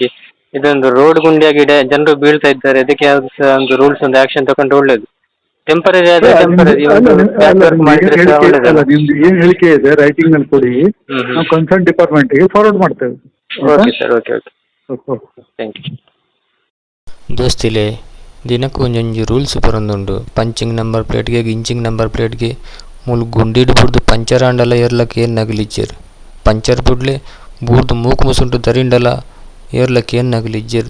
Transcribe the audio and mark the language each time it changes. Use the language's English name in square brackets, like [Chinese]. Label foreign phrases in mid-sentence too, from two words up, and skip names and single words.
[Kannada] ಇದೊಂದು ರೋಡ್ ಗುಂಡಿಯಾಗಿ ಜನರು ಬೀಳ್ತಾ ಇದ್ದಾರೆ, ಅದಕ್ಕೆ ಯಾವ್ದು ಸಹ ಒಂದು ರೂಲ್ಸ್ ಒಂದು ಆಕ್ಷನ್ ತಗೊಂಡ್ರೆ ಒಳ್ಳೇದು. ಟೆಂಪರರಿ ಆದ್ರೆ ಟೆಂಪರರಿ ನಿಮ್ದು ಏನು ಹೇಳಿಕೆ ಇದೆ ರೈಟಿಂಗ್ ನಲ್ಲಿ ಕೊಡಿ, ನಾವು [English] concern department [Kannada] ಫಾರ್ವರ್ಡ್ ಮಾಡ್ತೇವೆ. [English] okay sir, okay thank you. [Tulu] ದೋಸ್ತಿಲೆ ದಿನಕ್ಕೂ ಒಂಜೊಂಜಿ ರೂಲ್ಸ್ ಬರೊಂದುಂಡು. [English] punching number plate inching number plate [Tulu] ಮೂಲು ಗುಂಡಿಡು ಬುಡ್ದು ಪಂಚರ್ ಆಂಡಲ ಏರ್ಲಕ್ಕೆ ಏನು ನಗಲಿಜ್ಜೇರು. ಪಂಚರ್ ಬುಡ್ಲೆ ಬೂರ್ದು ಮೂಕು ಮುಸುಂಟು ದರಿಂಡಲ ಏರ್ಲಕ್ಕೆ ಏನು ನಗಲಿಜ್ಜೇರು.